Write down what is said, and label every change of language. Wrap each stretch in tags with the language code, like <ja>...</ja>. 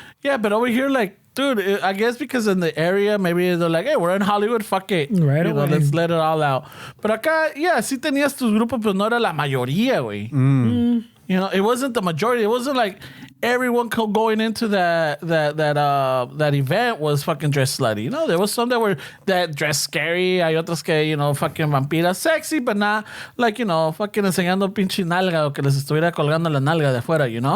<en>Yeah, but over here, like, dude, I guess because in the area, maybe they're like, hey, we're in Hollywood, fuck it. Right away. Let's let it all out.</en> <es>But acá, yeah, sí tenías tus grupos, pero no era la mayoría, güey.</es> <en>It wasn't the majority. It wasn't like everyone going into that event was fucking dressed slutty. There was some that dressed scary.</en> <es>Hay otras que, fucking vampiras sexy,</es> <en>but not like, fucking</en> <es>enseñando pinche nalga o que les estuviera colgando la nalga de afuera,</es>